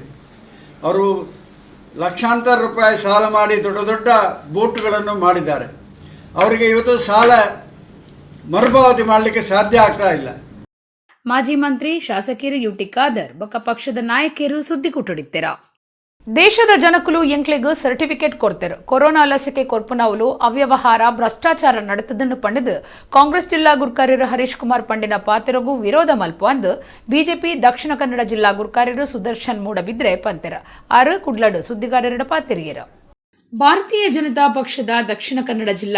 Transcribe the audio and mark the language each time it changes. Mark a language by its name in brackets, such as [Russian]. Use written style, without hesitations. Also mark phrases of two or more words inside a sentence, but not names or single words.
[Kannada] ಅವರು ಲಕ್ಷಾಂತರ ರೂಪಾಯಿ ಸಾಲ ಮಾಡಿ ದೊಡ್ಡ ಬೋಟುಗಳನ್ನು ಮಾಡಿದ್ದಾರೆ. ಅವರಿಗೆ ಇವತ್ತು ಸಾಲ ಮರುಪಾವತಿ ಮಾಡಲಿಕ್ಕೆ ಸಾಧ್ಯ ಆಗ್ತಾ ಇಲ್ಲ. [Tulu] ಮಾಜಿ ಮಂತ್ರಿ ಶಾಸಕರು ಯುಟಿ ಖಾದರ್ ಬೊಕ್ಕ ಪಕ್ಷದ ನಾಯಕರು ಸುದ್ದಿ ಕುಟುಡಿತ್ತೆರ ದೇಶದ ಜನಕುಲು ಎಂಕ್ಲೆಗ್ ಸರ್ಟಿಫಿಕೇಟ್ ಕೊಡ್ತಾರೆ. ಕೊರೋನಾ ಲಸಿಕೆ ಕೊರ್ಪುನವಲು ಅವ್ಯವಹಾರ ಭ್ರಷ್ಟಾಚಾರ ನಡೆತದನ್ನು ಪಂಡಿದು ಕಾಂಗ್ರೆಸ್ ಜಿಲ್ಲಾ ಗುರ್ಕಾರ್ಯರು ಹರೀಶ್ ಕುಮಾರ್ ಪಂಡಿನ ಪಾತಿರಗೂ ವಿರೋಧ ಮಲ್ಪ ಅಂದು ಬಿಜೆಪಿ ದಕ್ಷಿಣ ಕನ್ನಡ ಜಿಲ್ಲಾ ಗುರ್ಕಾರ್ಯರು ಸುದರ್ಶನ್ ಮೂಡಬಿದ್ರೆ ಪಂತೆರ 6 ಕುಡ್ಲಡು ಸುದ್ದಿಗಾರರ ಪಾತಿರಿಯರ ಭಾರತೀಯ ಜನತಾ ಪಕ್ಷದ ದಕ್ಷಿಣ ಕನ್ನಡ ಜಿಲ್ಲಾ